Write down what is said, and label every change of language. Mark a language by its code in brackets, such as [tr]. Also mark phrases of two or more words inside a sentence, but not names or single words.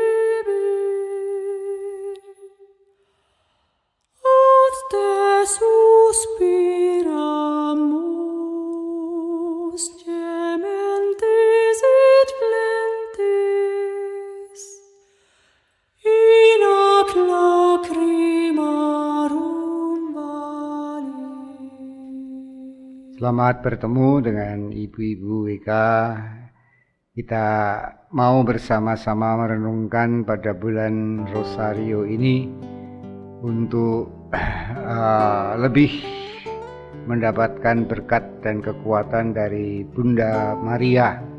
[la] ebi, ad te suspiramus, gementes et flentes, in ac lacrimarum vali. [id] Selamat bertemu dengan ibu-ibu WK. Kita mau bersama-sama merenungkan pada bulan Rosario ini untuk lebih mendapatkan berkat dan kekuatan dari Bunda Maria.